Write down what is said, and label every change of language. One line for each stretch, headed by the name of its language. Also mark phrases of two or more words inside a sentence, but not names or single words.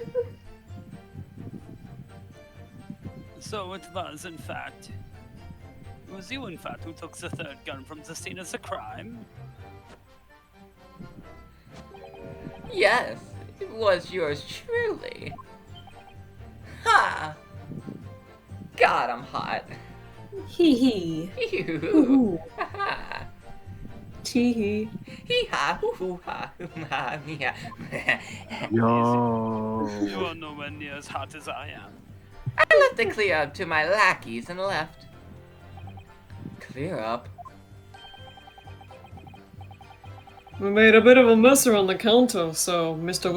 English: So it was, in fact, it was you, in fact, who took the third gun from the scene as a crime? Yes, it was yours truly. Ha! God, I'm hot. Hee hee. Ew. Hoo Ha ha. Tee hee. Hee ha hoo hoo ha hoo ha me ha. Yo. You are nowhere near as hot as I am. I left it clear up to my lackeys and left. Clear up? We made a bit of a mess around the counter, so Mr.